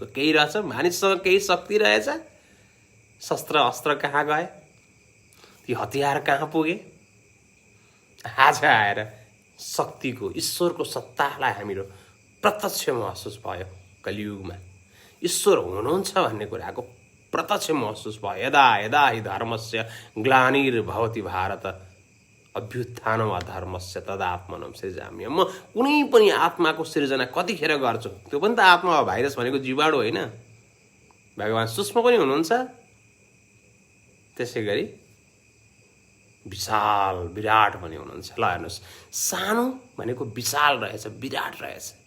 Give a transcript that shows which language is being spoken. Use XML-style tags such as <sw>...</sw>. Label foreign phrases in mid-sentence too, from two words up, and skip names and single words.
<ne>केही रहेछ, मानिससँग केही शक्ति रहेछ, शस्त्र अस्त्र कहाँ गए, ती हतियार कहाँ पुगे। आज आएर शक्तिको, ईश्वरको सत्तालाई हामीहरू प्रत्यक्ष महसुस भयो। कलियुगमा ईश्वर हुनुहुन्छ भन्ने कुराको प्रत्यक्ष महसुस भयो।</ne> <sa>यदा यदा हि धर्मस्य ग्लानिर्भवति भारत अभ्युत्थानम् अधर्मस्य तदात्मनं सृजामि।</sa> <ne>म कुनै पनि आत्माको सृजना कतिखेर गर्छु, त्यो पनि त आत्मा हो। भाइरस भनेको जीवाणु होइन, भगवान सूक्ष्म पनि हुनुहुन्छ। त्यसै गरी विशाल विराट पनि हुनुहुन्छ। ल हेर्नुहोस्, सानो भनेको विशाल रहेछ, विराट रहेछ।</ne>